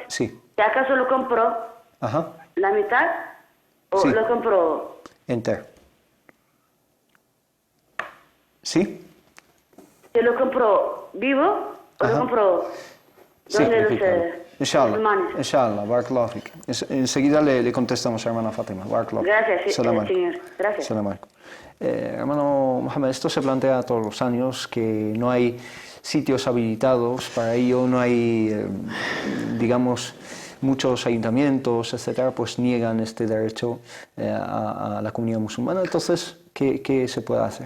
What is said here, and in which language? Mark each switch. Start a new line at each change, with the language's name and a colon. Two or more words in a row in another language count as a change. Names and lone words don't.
Spanish: Sí. si acaso lo compro Ajá. la mitad o Sí. lo compro, Enter. ¿Sí? si lo compro vivo o Ajá. lo compro Sí, donde los Inshallah. musulmanes.
Arabic: إن شاء الله. بارك الله فيك.
Spanish: Enseguida le contestamos, hermana Fátima.
Arabic: بارك الله فيك.
Spanish: Gracias, sí,
Arabic: سلام عليكم.
Spanish: señor. Gracias.
Arabic: سلام عليكم.
Spanish: Hermano Mohamed, esto se plantea todos los años, que no hay sitios habilitados para ello, no hay, digamos, muchos ayuntamientos, etcétera, pues niegan este derecho a la comunidad musulmana. Entonces, ¿qué se puede hacer?